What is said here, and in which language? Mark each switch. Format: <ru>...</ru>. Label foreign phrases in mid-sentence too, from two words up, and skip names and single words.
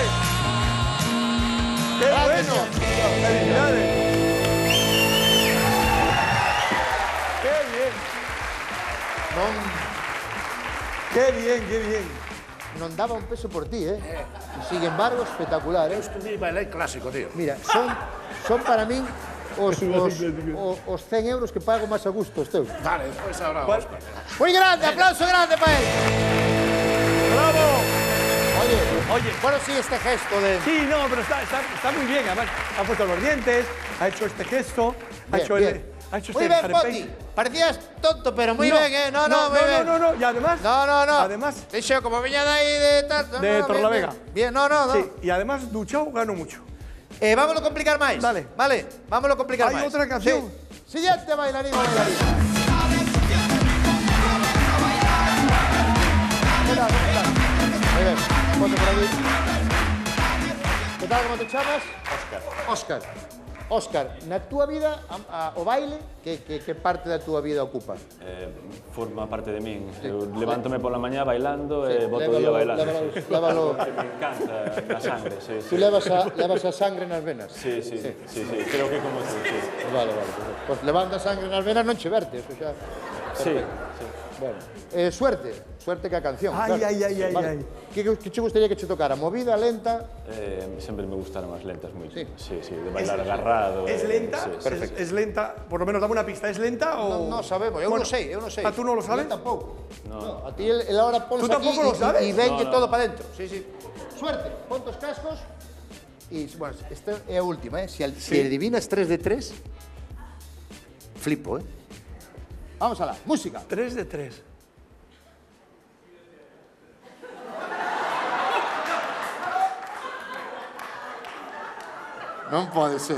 <es>¡Qué bueno! ¡Felicidades! ¡Qué bien! ¡Qué bien, qué bien!</es> <gl>Non daba un peso por ti, ¿eh?</gl> <es>Sin embargo, espectacular, ¿eh? Estudí bailar clásico, tío.</es> <gl>Mira, son para mí os 100 euros que pago máis a gusto, os teus. Vale, despois ahora Óscar.</gl> <es>Muy grande, aplauso grande para él. ¡Bravo! Oye, bueno, sí, este gesto de... Sí, no, pero está muy bien. Además, ha puesto los dientes, ha hecho este gesto, ha hecho Muy bien, Poti. Parecías tonto, pero muy bien, ¿eh? No, muy bien. No. Y además... No. Además... Dicho, como venía de ahí de tal... De Torrelavega. Bien, no. Sí, y además duchado gano mucho. Vámonos a complicar máis. Dale. Vale, vámonos a complicar máis. Hay otra canción. Sí. Siguiente bailarín o bailarina. Hola, ¿cómo estás? Muy bien, ponte por aquí. ¿Qué tal, cómo te chamas?</es> <gl>Óscar, na túa vida, o baile, que parte da túa vida ocupa? Forma parte de min. Eu levántome pola mañá bailando e boto o día bailando. Lévalo.</gl> <es>Me encanta</es> <gl>a sangre,</gl> <es>sí.</es> <gl>Tú levas a sangre nas venas?</gl> <es>Sí. Creo que como tú, sí. Vale.</es> <gl>Pois levando a sangre nas venas non che verte, eso xa...</gl> <es>Sí. Bueno, suerte que</es> <gl>a canción.</gl> <es>Ay.</es> <gl>Que che gustaría que che tocara? Movida, lenta? Sempre me gustaron as lentas moito.</gl> <es>Sí, de bailar agarrado. ¿Es lenta? Sí. Perfecto. ¿Es lenta? Por lo menos dame una pista. ¿Es lenta o...? No sabemos,</es> <gl>eu non sei.</gl> <es>¿Ah, tú no lo sabes?</es> <gl>Eu tampouco.</gl> <es>No. A ti el ahora ponse ¿Tú aquí tampoco lo sabes? y vengue todo para dentro. Sí. Suerte, pon tus cascos.</es> <gl>Y, bueno, esta é a última, ¿eh?</gl> <es>Si adivinas 3 de 3, flipo, ¿eh? Vamos a la música. 3 de 3.</es> <gl>Non pode ser.</gl>